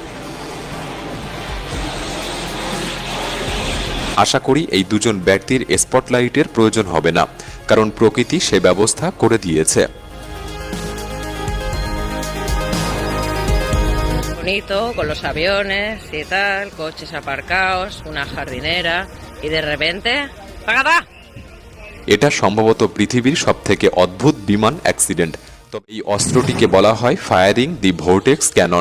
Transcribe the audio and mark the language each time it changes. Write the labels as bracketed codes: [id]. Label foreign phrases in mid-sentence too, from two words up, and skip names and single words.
[bn] আশা করি এই দুজন ব্যক্তির স্পটলাইটের প্রয়োজন হবে না, কারণ প্রকৃতি সে ব্যবস্থা করে দিয়েছে। [es] Bonito, con los aviones y tal, coches aparcados, una jardinera y de repente ¡pagada! [bn] এটা সম্ভবত পৃথিবীর সবথেকে অদ্ভুত বিমান অ্যাক্সিডেন্ট। তবে এই অস্ত্রটিকে বলা হয় [en] firing the vortex cannon.